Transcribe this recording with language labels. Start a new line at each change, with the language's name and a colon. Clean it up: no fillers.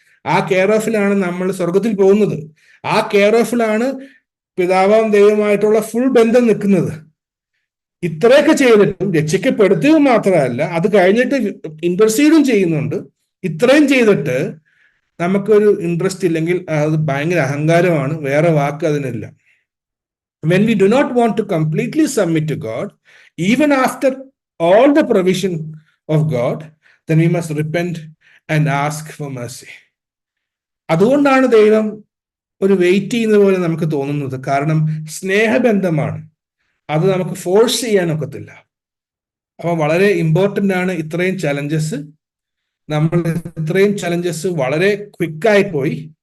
Malayalam: ആ കെയർ ഓഫിലാണ് നമ്മൾ സ്വർഗത്തിൽ പോകുന്നത്. ആ കെയർ ഓഫിലാണ് പിതാവാം ദൈവമായിട്ടുള്ള ഫുൾ ബന്ധം നിൽക്കുന്നത്. ഇത്രയൊക്കെ ചെയ്തിട്ടും രക്ഷിക്കപ്പെടുത്തുക മാത്രമല്ല, അത് കഴിഞ്ഞിട്ട് ഇന്റർസീഡും ചെയ്യുന്നുണ്ട്. ഇത്രയും ചെയ്തിട്ട് നമുക്കൊരു ഇൻട്രസ്റ്റ് ഇല്ലെങ്കിൽ അത് ഭയങ്കര അഹങ്കാരമാണ്, വേറെ വാക്ക് അതിനില്ല.
English: When we do not want to completely submit to God, even after all the provision of God, then we must repent and ask for mercy.
Malayalam: അതുകൊണ്ടാണ് ദൈവം ഒരു വെയിറ്റ് ചെയ്യുന്നത് പോലെ നമുക്ക് തോന്നുന്നത്. കാരണം സ്നേഹബന്ധമാണ്, അത് നമുക്ക് ഫോഴ്സ് ചെയ്യാനൊക്കത്തില്ല. അപ്പൊ വളരെ ഇമ്പോർട്ടൻ്റ് ആണ് ഇത്രയും ചലഞ്ചസ്. നമ്മൾ ഇത്രയും ചലഞ്ചസ് വളരെ ക്വിക്കായി പോയി.